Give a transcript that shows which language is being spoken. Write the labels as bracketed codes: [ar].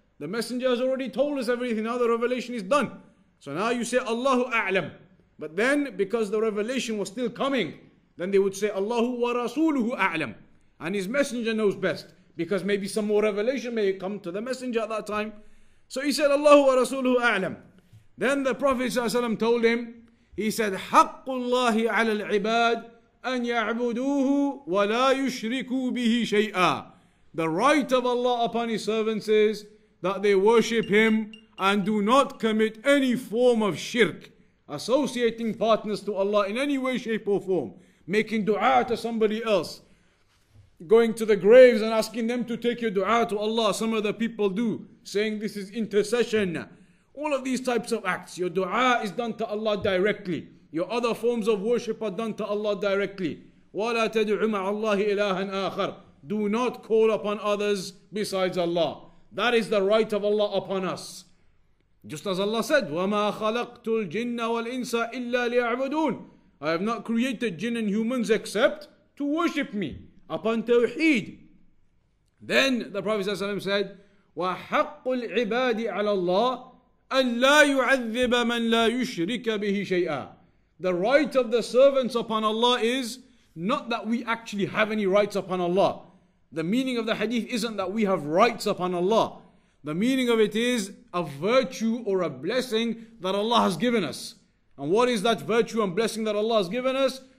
[en] The Messenger has already told us everything. Now the revelation is done. So now you say [ar] Allahu a'lam. [en] But then because the revelation was still coming, then they would say [ar] Allahu wa rasuluhu a'lam. [en] And His Messenger knows best. Because maybe some more revelation may come to the Messenger at that time. So he said [ar] Allahu wa rasuluhu a'lam. [en] Then the Prophet ﷺ told him, he said, [ar] حَقُّ اللَّهِ عَلَى الْعِبَادِ أَنْ يَعْبُدُوهُ وَلَا يُشْرِكُوا بِهِ شَيْئًا. [en] The right of Allah upon His servants is that they worship Him and do not commit any form of shirk, associating partners to Allah in any way, shape or form, making dua to somebody else, going to the graves and asking them to take your dua to Allah. Some of the people do, saying this is intercession. All of these types of acts, your dua is done to Allah directly. Your other forms of worship are done to Allah directly. [ar] وَلَا تَدْعُ مَعَ اللَّهِ إِلَهًا آخَرَ. [en] Do not call upon others besides Allah. That is the right of Allah upon us. Just as Allah said, [ar] وَمَا خَلَقْتُ الْجِنَّ وَالْإِنسَ إِلَّا لِيَعْبُدُونَ. [en] I have not created jinn and humans except to worship me upon tawheed. Then the Prophet ﷺ said, [ar] وَحَقُّ الْعِبَادِ عَلَى اللَّهِ أَنْ لَا يُعَذِّبَ مَنْ لَا يُشْرِكَ بِهِ شَيْئًا. [en] The right of the servants upon Allah is not that we actually have any rights upon Allah. The meaning of the hadith isn't that we have rights upon Allah. The meaning of it is a virtue or a blessing that Allah has given us. And what is that virtue and blessing that Allah has given us?